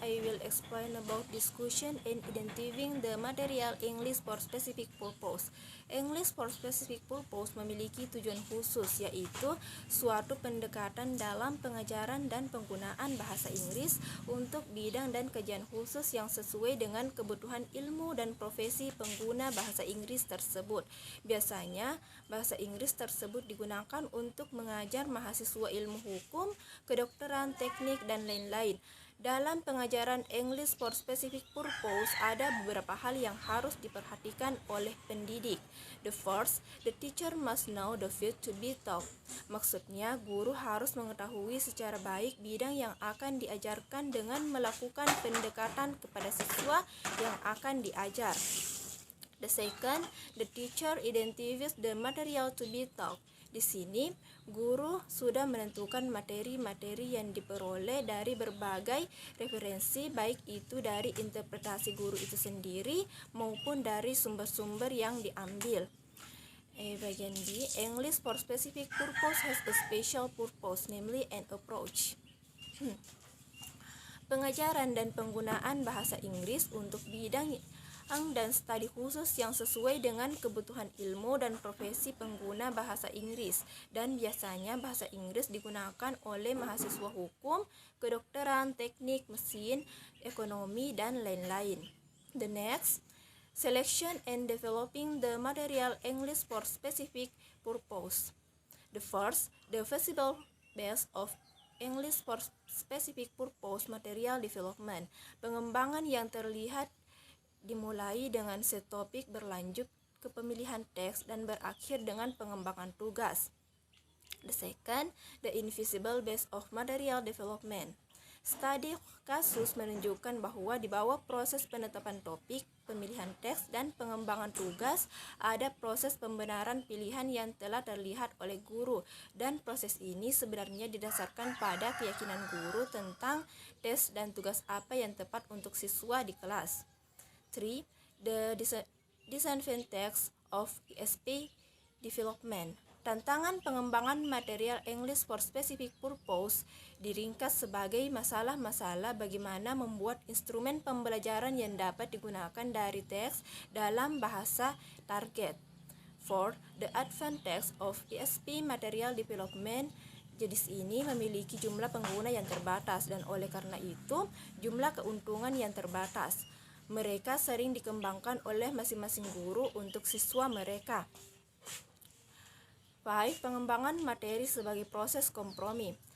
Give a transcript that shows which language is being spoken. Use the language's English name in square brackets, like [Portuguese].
[English] I will explain about discussion and identifying the material English for specific purpose. [Indonesian] English for specific purpose memiliki tujuan khusus, yaitu suatu pendekatan dalam pengajaran dan penggunaan bahasa Inggris untuk bidang dan kajian khusus yang sesuai dengan kebutuhan ilmu dan profesi pengguna bahasa Inggris tersebut. Biasanya, bahasa Inggris tersebut digunakan untuk mengajar mahasiswa ilmu hukum, kedokteran, teknik, dan lain-lain. Dalam pengajaran English for Specific Purpose, ada beberapa hal yang harus diperhatikan oleh pendidik. [English] The first, the teacher must know the field to be taught. [Indonesian] Maksudnya, guru harus mengetahui secara baik bidang yang akan diajarkan dengan melakukan pendekatan kepada siswa yang akan diajar. [English] The second, the teacher identifies the material to be taught. [Indonesian] Di sini, guru sudah menentukan materi-materi yang diperoleh dari berbagai referensi, baik itu dari interpretasi guru itu sendiri maupun dari sumber-sumber yang diambil. Bagian B, [English] English for specific purpose has a special purpose, namely an approach. [Indonesian] Pengajaran dan penggunaan bahasa Inggris untuk bidang dan studi khusus yang sesuai dengan kebutuhan ilmu dan profesi pengguna bahasa Inggris, dan biasanya bahasa Inggris digunakan oleh mahasiswa hukum, kedokteran, teknik, mesin, ekonomi, dan lain-lain. [English] The next, selection and developing the material English for specific purpose. The first, the feasible base of English for specific purpose material development. [Indonesian] Pengembangan yang terlihat dimulai dengan set topik, berlanjut ke pemilihan teks, dan berakhir dengan pengembangan tugas. [English] The second, the invisible base of material development. [Indonesian] Studi kasus menunjukkan bahwa di bawah proses penetapan topik, pemilihan teks, dan pengembangan tugas, ada proses pembenaran pilihan yang telah terlihat oleh guru, dan proses ini sebenarnya didasarkan pada keyakinan guru tentang tes dan tugas apa yang tepat untuk siswa di kelas. 3. [English] The disadvantage of ESP development. [Indonesian] Tantangan pengembangan material English for specific purpose diringkas sebagai masalah-masalah bagaimana membuat instrumen pembelajaran yang dapat digunakan dari teks dalam bahasa target. 4. [English] The advantage of ESP material development. [Indonesian] Jenis ini memiliki jumlah pengguna yang terbatas, dan oleh karena itu jumlah keuntungan yang terbatas. Mereka sering dikembangkan oleh masing-masing guru untuk siswa mereka. 5. Pengembangan materi sebagai proses kompromi.